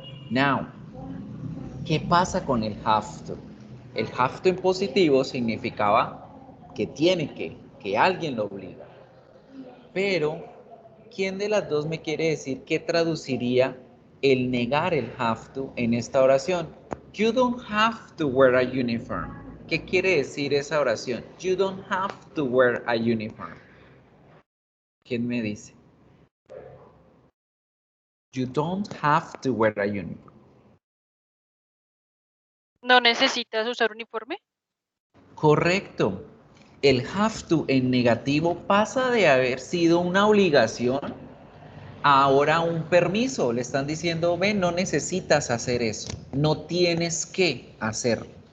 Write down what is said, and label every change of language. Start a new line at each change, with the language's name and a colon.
English: Now,
Spanish: ¿qué pasa con el have to? El have to en positivo significaba que tiene que alguien lo obliga. Pero, ¿quién de las dos me quiere decir qué traduciría el negar el have to en esta oración?
English: You don't have to wear a uniform.
Spanish: ¿Qué quiere decir esa oración?
English: You don't have to wear a uniform.
Spanish: ¿Quién me dice?
English: You don't have to wear a uniform.
Spanish: ¿No necesitas usar uniforme? Correcto. El have to en negativo pasa de haber sido una obligación a ahora un permiso. Le están diciendo, ven, no necesitas hacer eso. No tienes que hacerlo.